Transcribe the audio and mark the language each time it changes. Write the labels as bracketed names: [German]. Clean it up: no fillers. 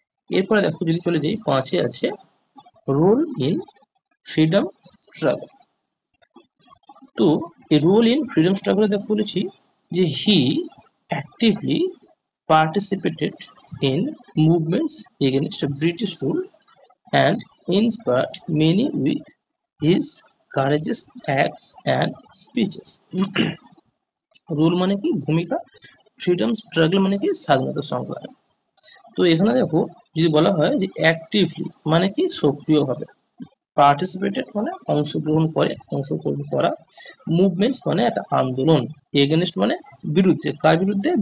[Bangla] এরপরে দেখো যদি চলে যাই 5-এ আছে রোল ইন ফ্রিডম স্ট্রাগল। তো এই রোল ইন ফ্রিডম স্ট্রাগলে দেখো বলেছি যে [English] He actively participated in movements against British rule and inspired many with his courageous acts and speeches. [Bangla] Rule মানে কি ভূমিকা, ফ্রিডম স্ট্রাগল মানে কি স্বাধীনতা সংগ্রাম। তো এখানে দেখো যদি বলা হয় যে অ্যাক্টিভলি মানে কি সক্রিয়ভাবে, পার্টিসিপেটেড মানে অংশগ্রহণ করা, মুভমেন্টস মানে একটা আন্দোলন, এগেনস্ট মানে বিরুদ্ধে, কার বিরুদ্ধে?